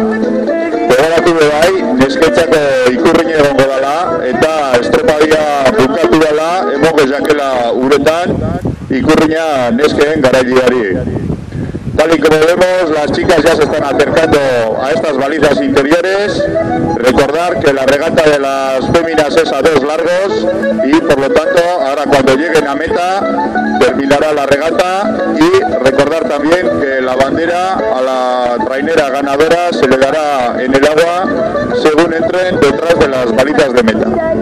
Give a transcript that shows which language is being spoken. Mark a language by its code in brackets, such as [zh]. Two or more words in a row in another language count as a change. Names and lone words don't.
[eu] Gogoratu bai, nesketzako ikurriñe egongo dela, eta estropadia bukatu dela, emongo jakela uretan, ikurriña nesken garailiari. [es] Tal y como vemos, las chicas ya se están acercando a estas balizas interiores. Recordar que la regata de las féminas es a 2 largos y por lo tanto ahora cuando lleguen a meta terminará la regata, y recordar también que la bandera a la trainera ganadora se le dará en el agua según entren detrás de las balizas de meta.